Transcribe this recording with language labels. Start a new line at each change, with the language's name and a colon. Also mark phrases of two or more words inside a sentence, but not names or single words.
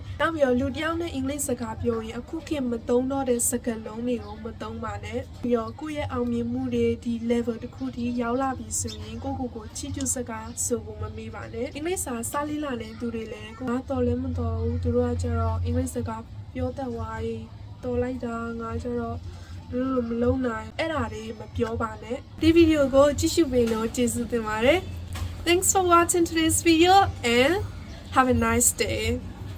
Burmese: နောက်ပြီးတော့လူတစ်ယောက်နဲ့အင်္ဂလိပ်စကားပြောရင်အခုခေတ်မသုံးတော့တဲ့စကားလုံးတွေကိုမသုံးပါနဲ့ပြီးတော့ကိုယ့်ရဲ့အောင်မြင်မှုတွေဒီ level တစ်ခုထိရောက်လာပြီဆိုရင်ကိုချီးကျူးစကားဆိုဖို့မမေ့ပါနဲ့အင်္ဂလိပ်စာလေ့လာနေသူတွေလည်းကိုတော်လည်းမတော်ဘူးသူတို့ကကျတော့အင်္ဂလိပ်စကားပြောတတ်သွားရင်တော်လိုက်တာငါကျတော့မလုံးနိုင်အဲ့ဒါတွေမပြောပါနဲ့ဒီဗီဒီယိုကိုကြည့်ရှုပေးလို့ကျေးဇူးတင်ပါတယ်
English: Thanks for watching today's video and have a nice day